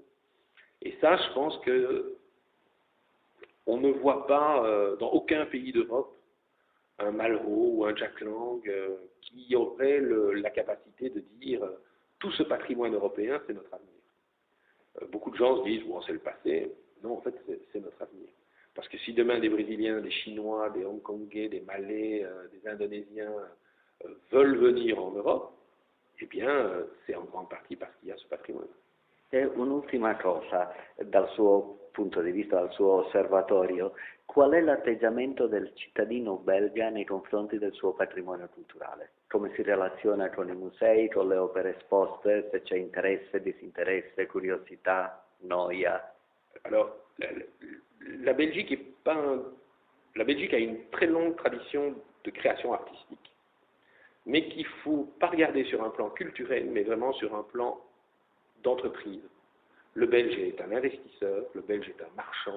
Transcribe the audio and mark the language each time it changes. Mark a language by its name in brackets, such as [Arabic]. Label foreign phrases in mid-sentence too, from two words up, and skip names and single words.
[French] Et ça, je pense que on ne voit pas dans aucun pays d'Europe un Malraux ou un Jack Lang qui aurait la capacité de dire tout ce patrimoine européen, c'est notre avenir. Beaucoup de gens se disent, bon, c'est le passé. Non, en fait, c'est notre avenir. Parce que si demain des Brésiliens, des Chinois, des Hongkongais, des Malais, des Indonésiens veulent venir en Europe, eh bien, c'est en grande partie parce qu'il y a ce patrimoine. [Italian] E un'ultima cosa, dal suo punto di vista, dal suo osservatorio, qual è l'atteggiamento del cittadino belga nei confronti del suo patrimonio culturale? Come si relaziona con i musei, con le opere esposte, se c'è interesse, disinteresse, curiosità, noia? [French] Alors, la Belgique la Belgique a une très longue tradition de création artistique, mais qu'il ne faut pas regarder sur un plan culturel, mais vraiment sur un plan d'entreprise. Le Belge est un investisseur, le Belge est un marchand.